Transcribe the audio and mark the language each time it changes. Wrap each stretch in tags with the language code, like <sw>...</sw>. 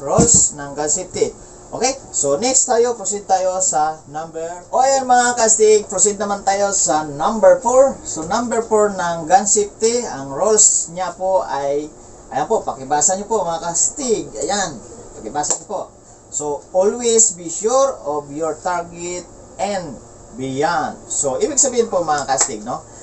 <tl>Rules ng gun safety. Okay, so next proceed tayo sa number. Ayan, mga kastig, proceed naman tayo sa number 4. So, number 4 ng gun safety, ang rules niya po ay, ayan po, pakibasa nyo po, mga kastig. Ayan, pakibasa nyo po.</tl> <en>So, always be sure of your target and beyond.</en> <tl>So, ibig sabihin po, mga kastig, no?</tl>